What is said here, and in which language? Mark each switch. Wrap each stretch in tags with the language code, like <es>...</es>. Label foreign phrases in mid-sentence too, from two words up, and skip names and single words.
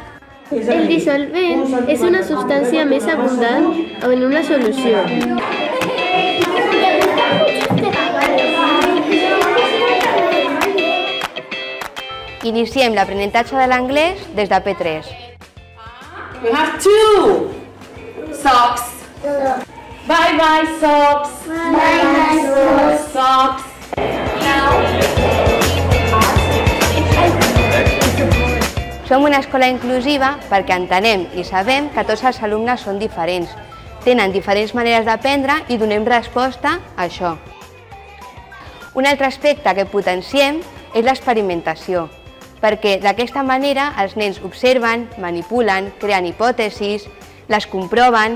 <ca>El dissolvent és una substància més abundant en una solució. Iniciem l'aprenentatge de l'anglès des de P3.</ca> <en>We have two socks. Bye bye socks. Bye bye socks.</en> <ca>Som una escola inclusiva perquè entenem i sabem que tots els alumnes són diferents, tenen diferents maneres d'aprendre i donem resposta a això. Un altre aspecte que potenciem és l'experimentació, perquè d'aquesta manera els nens observen, manipulen, creen hipòtesis, les comproven.</ca>